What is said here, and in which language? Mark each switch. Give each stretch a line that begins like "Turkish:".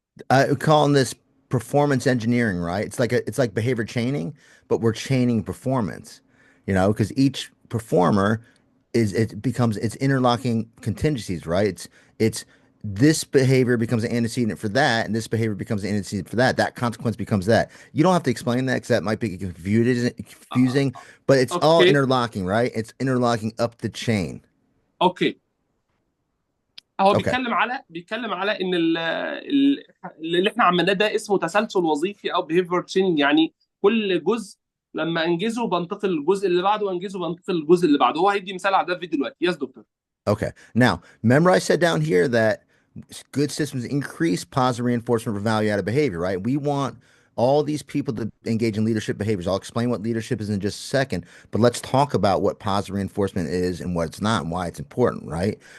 English: We're calling this performance engineering, right? It's like behavior chaining, but we're chaining performance, because each performer it's interlocking contingencies, right? It's this behavior becomes an antecedent for that, and this behavior becomes an antecedent for that. That consequence becomes that. You don't have to explain that because that might be confusing, but it's all interlocking, right? It's interlocking up the chain. Okay. هو Okay.
Arabic: بيتكلم على ان اللي احنا عملناه ده اسمه تسلسل وظيفي او behavior chaining. يعني كل جزء لما انجزه بنتقل للجزء اللي بعده، وانجزه بنتقل للجزء اللي بعده. هو هيدي مثال على ده في فيديو دلوقتي.
English: Yes doctor. Okay. Now, remember I said down here that good systems increase positive reinforcement for value-added behavior, right? We want all these people to engage in leadership behaviors. I'll explain what leadership is in just a second, but let's talk about what positive reinforcement is and what it's not and why it's important, right?